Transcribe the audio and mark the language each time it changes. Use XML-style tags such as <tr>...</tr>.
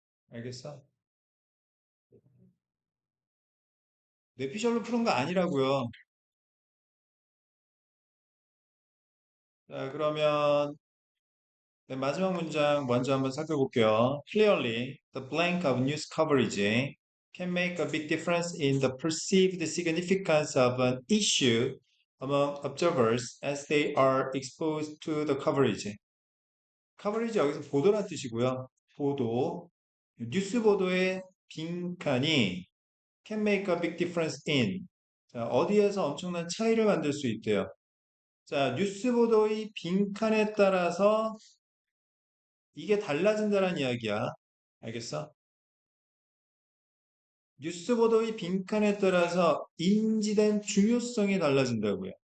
<ko>알겠어? 뇌피셜로 푸는 거 아니라고요. 자, 그러면 네, 마지막 문장 먼저 한번 살펴볼게요.</ko> <en>Clearly, the blank of news coverage can make a big difference in the perceived significance of an issue among observers as they are exposed to the coverage.</en> <ko>coverage 여기서 보도란 뜻이고요. 보도, 뉴스 보도의 빈칸이</ko> <en>can make a big difference in.</en> <ko>자, 어디에서 엄청난 차이를 만들 수 있대요. 자, 뉴스 보도의 빈칸에 따라서 이게 달라진다는 이야기야. 알겠어? 뉴스 보도의 빈칸에 따라서 인지된 중요성이 달라진다고요.</ko>